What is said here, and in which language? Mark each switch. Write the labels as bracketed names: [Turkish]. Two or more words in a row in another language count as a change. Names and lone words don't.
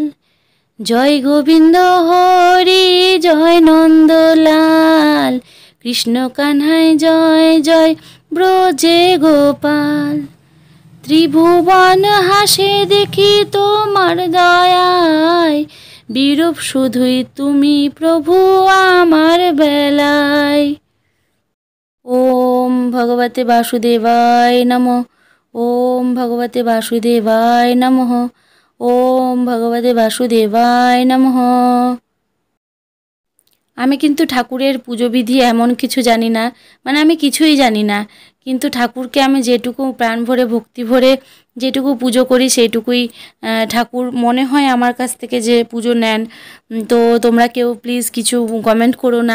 [Bangla] জয় গোবিন্দ হরি জয় নন্দলাল, কৃষ্ণ কানহায় জয় জয় ব্রজে গোপাল। ত্রিভুবন হাসে দেখি তোমার দয়ায়, বিরূপ শুধুই তুমি প্রভু আমার বেলায়। [Sanskrit] ওম ভগবতে বাসুদেবায় নমঃ, ওম ভগবতে বাসুদেবায় নমঃ, ওম ভগবতে বাসুদেবায় নমঃ। [Bangla] আমি কিন্তু ঠাকুরের পুজোবিধি এমন কিছু জানি না, মানে আমি কিছুই জানি না, কিন্তু ঠাকুরকে আমি যেটুকু প্রাণ ভরে ভক্তি ভরে যেটুকু পুজো করি সেইটুকুই ঠাকুর মনে হয় আমার কাছ থেকে যে পুজো নেন। তো তোমরা কেউ প্লিজ কিছু কমেন্ট করো না।